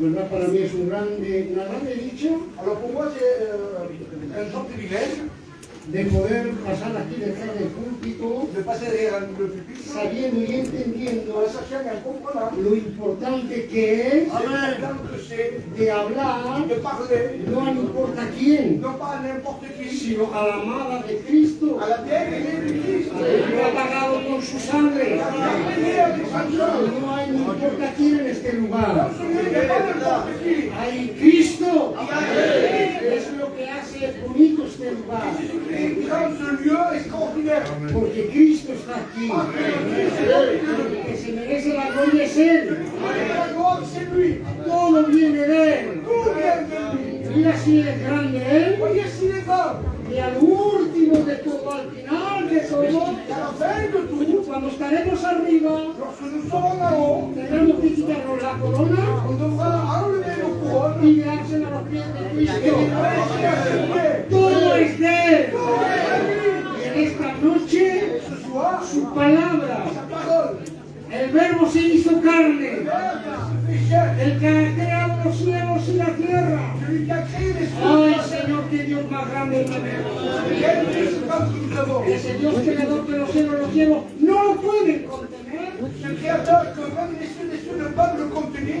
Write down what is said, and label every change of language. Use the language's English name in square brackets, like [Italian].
[Spanish] Para mí es una grande dicha. [French] Alors pour moi c'est un grand privilège. [Spanish] de poder pasar aquí detrás del púlpito, [French] de passer derrière le pupitre, [Spanish] sabiendo y entendiendo [French] en sachant et en comprenant [Spanish] lo importante que es [French] l'important que c'est [Spanish] de hablar, [French] de parler, [Spanish] no a no importa quién, [French] non pas à n'importe qui, [Spanish] sino a la amada de Cristo, [French] à la bien-aimée de Christ. [Spanish] que lo ha pagado con su sangre. [French] Il a payé avec sa sang. [Spanish] No hay no importa quién en este lugar. [French] Dans ce lieu, il n'y a pas n'importe qui. [Spanish] Hay Cristo. [French] Il y a Christ. [Spanish] Es lo que hace bonito este lugar. [French] Et qui rend ce lieu extraordinaire. [Spanish] Porque Cristo está aquí. El que se merece la gloria es Él. [French] La gloire, c'est lui. [Spanish] Todo viene de Él. [French] Tout vient de lui. [Spanish] Mira si es grande Él. [French] Voyez s'il est grand. [Spanish] Y al último de todo, al final de todo, [French] Et à la fin de tout, [Spanish] cuando estaremos arriba, [French] lorsque nous serons là-haut, [Spanish] tendremos que quitarnos la corona [French] on devra enlever nos couronnes [Spanish] y dársela a los pies de [French] et [Spanish] Cristo. [French] les laisser à ses pieds. [Spanish] Todo es de Él. [French] Tout est de lui. [Spanish] Y en esta noche, [French] Et ce soir, [Spanish] su palabra, [French] sa parole, [Spanish] el verbo se hizo carne, [French] Verbe se fait chair. [Spanish] el que ha creado los cielos y la tierra. [French] Celui qui a créé les [Spanish] Ay, [French] cieux. [Spanish] Señor, qué Dios más grande tenemos. [French] Quel Dieu c'est comme que nous avons. [Spanish] Ese Dios creador de los cielos no lo pueden contener. [French] Ce créateur que même les cieux ne peuvent le contenir.